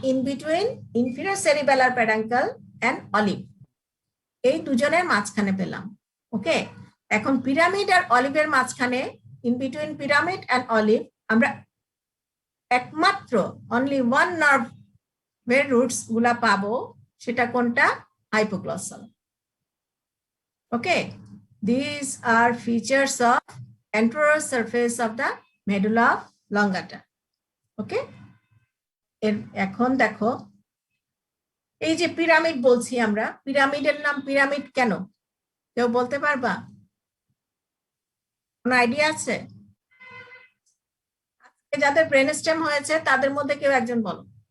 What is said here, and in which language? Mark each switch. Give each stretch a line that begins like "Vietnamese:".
English: in between inferior cerebellar peduncle and olive,
Bangla: এই দুজনের মাঝখানে পেলাম। ওকে, এখন পিরামিড আর অলিভের মাঝখানে, in between pyramid and olive, আমরা একমাত্র অনলি ওয়ান নার্ভের রুটস গুলা পাবো, সেটা কোনটা? হাইপোগ্লসাল।
English: Okay, this are features of anterior surface of the medulla oblongata.
Bangla: ওকে, এখন দেখো, এই যে পিরামিড বলছি আমরা, পিরামিডের নাম পিরামিড কেন? কেউ বলতে পারবা? কোন আইডিয়া আছে? যাদের ব্রেন স্টেম হয়েছে তাদের মধ্যে কেউ একজন বলো।